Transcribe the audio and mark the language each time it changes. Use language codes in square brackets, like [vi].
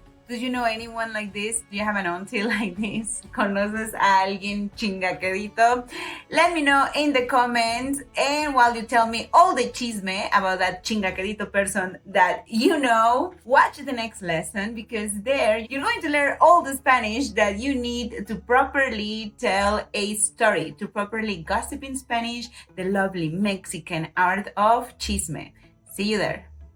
[en] Do you know anyone like this? Do you have an auntie like this? [es] ¿Conoces a alguien chingaquedito? [en] Let me know in the comments, and while you tell me all the chisme about that chingaquedito person that you know, watch the next lesson, because there you're going to learn all the Spanish that you need to properly tell a story, to properly gossip in Spanish, the lovely Mexican art of chisme. See you there.